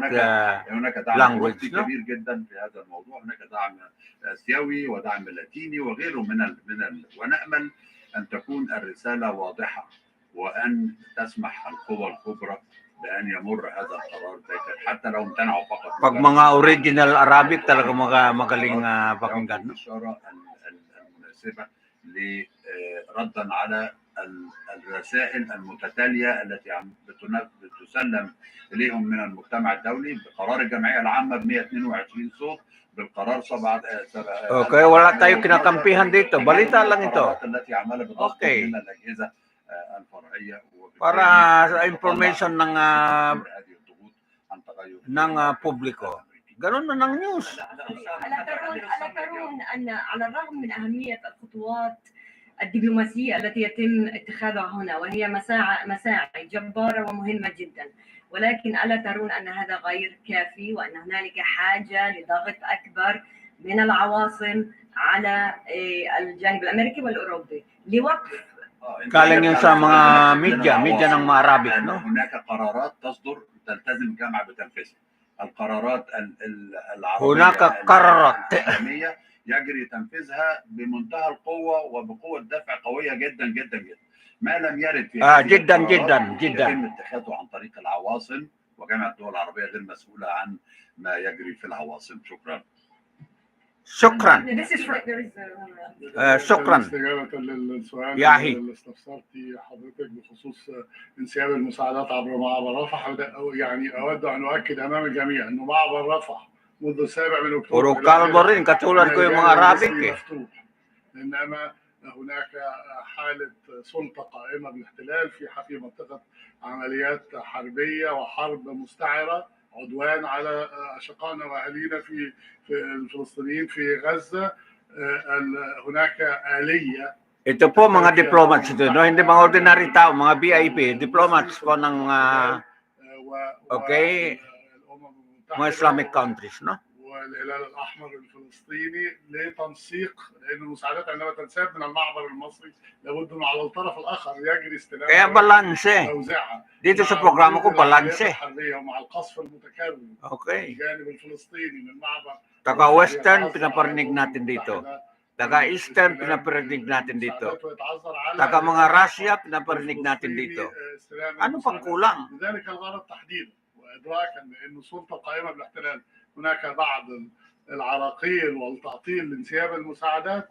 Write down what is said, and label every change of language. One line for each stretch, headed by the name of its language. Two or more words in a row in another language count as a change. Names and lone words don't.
Arabic: هناك دعم
English: language,
Arabic: أوروبي
Filipino: no?
Arabic: كبير جدا في هذا الموضوع. هناك دعم آسيوي ودعم لاتيني وغيره ونأمل أن تكون الرسالة واضحة وأن تسمح القوى الكبرى بأن يمر هذا القرار حتى لو امتنعوا فقط.
Filipino: Pag mga original Arabic talaga magaling pakinggan, no?
Arabic: الإشارة المناسبة ردا على الرسائل المتتالية التي بتسلم إليهم من المجتمع الدولي بقرار الجمعية العامة ب 122 صوت بالقرار 7.
Filipino: Okay, wala tayo kinakampihan dito. Balita lang ito.
Arabic: التي عملها بضغط من الأجهزة الفرعية
Filipino: para sa information ng publiko. Ganun na ng news.
Arabic: ألا ترون أن على الرغم من أهمية الخطوات الدبلوماسية التي يتم اتخاذها هنا وهي مساعي جبارة ومهمة جدا، ولكن ألا ترون أن هذا غير كافي وأن هنالك حاجة لضغط أكبر من العواصم على الجانب الأمريكي والأوروبي لوقف
Filipino: Galing yun sa mga media ng mga Arabic, no?
Arabic: هناك قرارات تصدر تلتزم الجامعة بتنفيذها. القرارات العربية العالمية يجري تنفيذها بمنتهى القوة وبقوة دفع قوية جدا جدا جدا. ما لم يرد في جدا يتم اتخاذه عن طريق العواصم، وجامعة الدول العربية غير مسؤولة عن ما يجري في العواصم. شكرا. شكرا. شكرا. استجابة للسؤال ياهي اللي استفسرتي حضرتك بخصوص انسياب المساعدات عبر معبر رفح، يعني أود أن أؤكد أمام الجميع أنه معبر رفح منذ 7 من أكتوبر
Filipino: Puro kalbo rin, katulad ko yung mga Arabic
Arabic: مفتوح. إنما هناك حالة سلطة قائمة بالاحتلال في منطقة عمليات حربية وحرب مستعرة، عدوان على أشقائنا وأهالينا في الفلسطينيين في غزة. هناك آلية.
Filipino: Ito po mga diplomats ito, no? Hindi mga ordinary tao, mga VIP, diplomats po ng mga
English: Islamic countries,
Filipino: no?
Arabic: والهلال الأحمر الفلسطيني لتنسيق، لأن المساعدات عندما تنساب من المعبر المصري لابد أنه على الطرف الآخر يجري استلام
Filipino: Kaya balanse.
Arabic: توزيعها.
Filipino: Dito sa programa ko balanse.
Arabic: ومع القصف المتكرر الجانب الفلسطيني من المعبر.
Filipino: Taga Western pinaparinig natin dito. Taga Eastern pinaparinig natin dito. Taga mga Russia pinaparinig natin dito. Ano pang kulang?
Arabic: لذلك الغرض تحديدا وإدراكا بأن السلطة القائمة بالاحتلال هناك بعض العراقيل والتعطيل لانسياب المساعدات.